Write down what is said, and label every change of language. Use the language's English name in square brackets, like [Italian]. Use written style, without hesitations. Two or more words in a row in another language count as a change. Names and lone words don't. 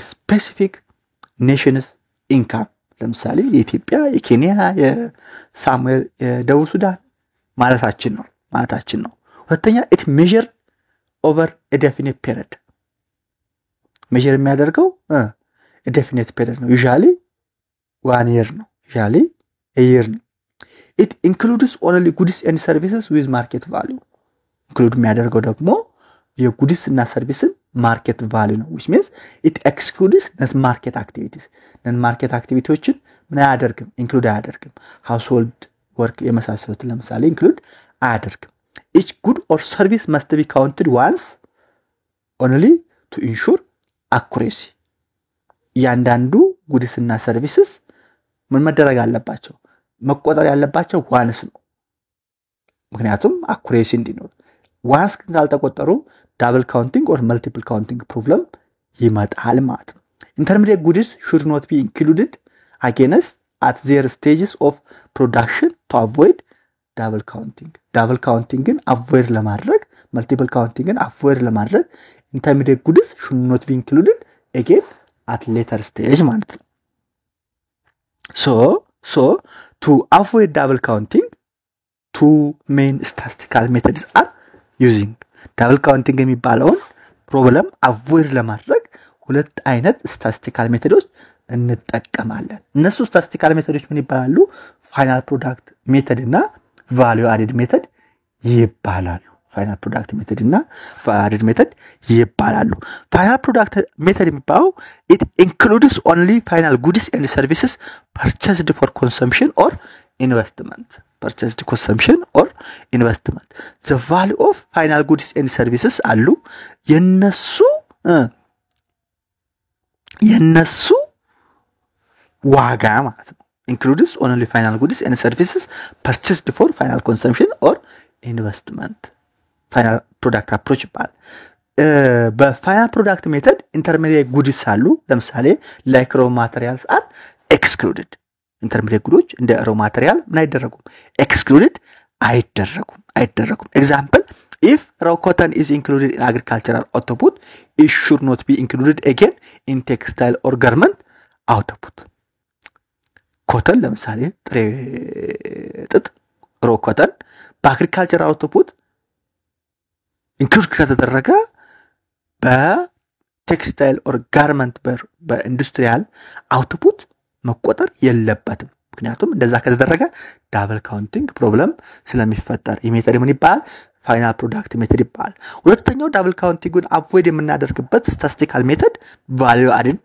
[English] specific nation's income [Amharic] ለምሳሌ የኢትዮጵያ የኬንያ የሳሙኤል የደቡብ ሱዳን ማለታችን ነው ሁለተኛ [English] it measured over a definite period measure የሚያደርገው a definite period ነው usually 1 year ነው usually a year ነው it includes only goods and services with market value include [Amharic] የሚያደርገው ደግሞ የጉድስ እና ሰርቪስን ማርኬት ቫልዩ ነው [English] which means it excludes net market activities [Amharic] ምን አያደርግም [English] include አያደርግም household work [Amharic] የመሳሰሉት ለምሳሌ include አያደርግም [English] each good or service must be counted once only to ensure accuracy ያንዳንዱ goods and services [Amharic] ምን መደረግ አለባቸው መቆጠር ያለባቸው ዋንስ ነው ምክንያቱም accuracy እንዲኖር ዋንስ ካልተቆጠሩ [English] double counting or multiple counting problem [Amharic] ይመጣል ማለት ነው [English] intermediate goods should not be included against at their stages of production to avoid double counting [Amharic] ግን avoid ለማድረግ [English] multiple counting [Amharic] ግን avoid ለማድረግ [English] intermediate goods should not be included again at later stage [Amharic] ማለት ነው [English] so to avoid double counting two main statistical methods are using double counting [Amharic] የሚባለውን ፕሮብለም [English] avoid [Amharic] ለማድረግ ሁለት አይነት [English] statistical methods [Amharic] እንጠቀማለን እነሱ [English] statistical methods [Amharic] ምን ይባላሉ [English] final product method እና value added method ይባላሉ final product method እና value added method ይባላሉ final product method የሚባለው it includes only final goods and services purchased for consumption or investment the value of final goods and services አሉ [Amharic] የነሱ ዋጋ ማለት ነው [English] includes only final goods and services purchased for final consumption or investment final product approach ይባላል final product method intermediate goods [Amharic] አሉ ለምሳሌ [English] like raw materials are excluded intermediate goods እንደ raw material [Amharic] ምን አይደረጉም [English] excluded አይደረጉም ኤግዛምፕል if raw cotton is included in agricultural output it should not be included again in textile or garment output cotton [Amharic] ለምሳሌ ጥሬ ጥጥ [English] raw cotton በagricultural output include ከተደረገ [Amharic] በቴክስታይል [English] or garment [Amharic] በኢንዱስትሪያል output መቆጠር የለበትም ምክንያቱም እንደዛ ከተደረገ [English] double counting problem [Amharic] ስለሚፈጠር ይሄ ሜተድ ምን ይባላል [English] final product method [Amharic] ይባላል ሁለተኛው [English] double counting avoid [Amharic] የምናደርግበት [English] statistical method value added